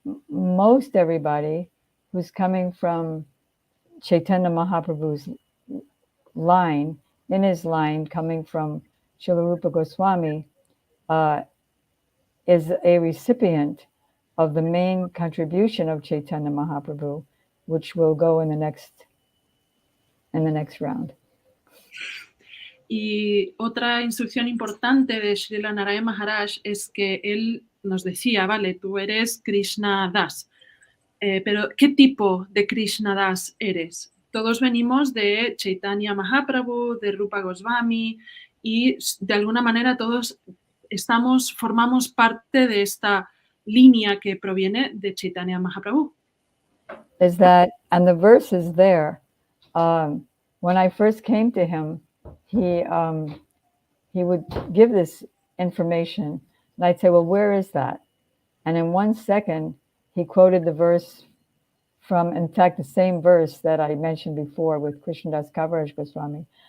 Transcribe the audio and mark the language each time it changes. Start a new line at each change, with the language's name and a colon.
English: Most everybody who's coming from Chaitanya Mahaprabhu's line, in his line, coming from Srila Rupa Goswami, is a recipient of the main contribution of Chaitanya Mahaprabhu, which will go in the next round.
Spanish: Y otra instrucción importante de Srila Narayana Maharaj es que él nos decía, vale, tú eres Krishna Das, pero ¿qué tipo de Krishna Das eres? Todos venimos de Chaitanya Mahaprabhu, de Rupa Goswami, y de alguna manera todos formamos parte de esta línea que proviene de Chaitanya Mahaprabhu.
English: Is that, and the verse is there. When I first came to him, he would give this information, and I'd say, well, where is that? And in 1 second, he quoted the verse from, in fact, the same verse that I mentioned before with Krishnadas Kaviraj Goswami.